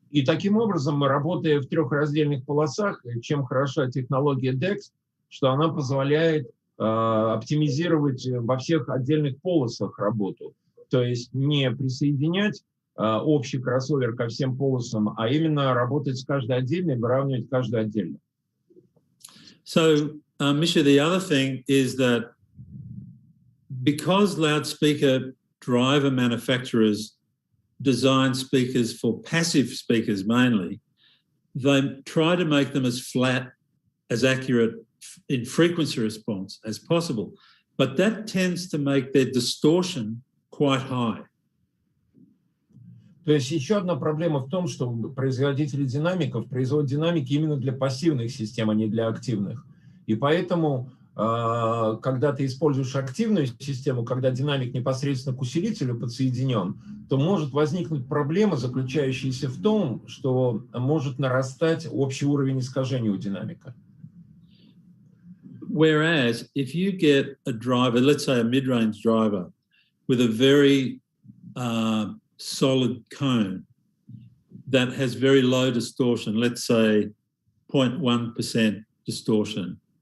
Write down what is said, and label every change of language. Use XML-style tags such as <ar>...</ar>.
<ru>И таким образом мы работаем в 3 раздельных полосах. Чем хороша технология DEQX, что она позволяет оптимизировать во всех отдельных полосах работу. То есть не присоединять общий кроссовер ко всем полосам, а именно работать с каждой отдельной, выравнивать каждую отдельно.</ru> <en>So, Misha, the other thing is that because loudspeaker driver manufacturers design speakers for passive speakers mainly, they try to make them as flat, as accurate in frequency response as possible. But that tends to make their distortion quite high.</en> <ru>То есть еще одна проблема в том, что производители динамиков производят динамики именно для пассивных систем, а не для активных. И поэтому, когда ты используешь активную систему, когда динамик непосредственно к усилителю подсоединен, то может возникнуть проблема, заключающаяся в том, что может нарастать общий уровень искажения у динамика.</ru> <en>Whereas if you get a driver, let's say a mid-range driver, with a very solid cone that has very low distortion, let's say 0.1% distortion.</en>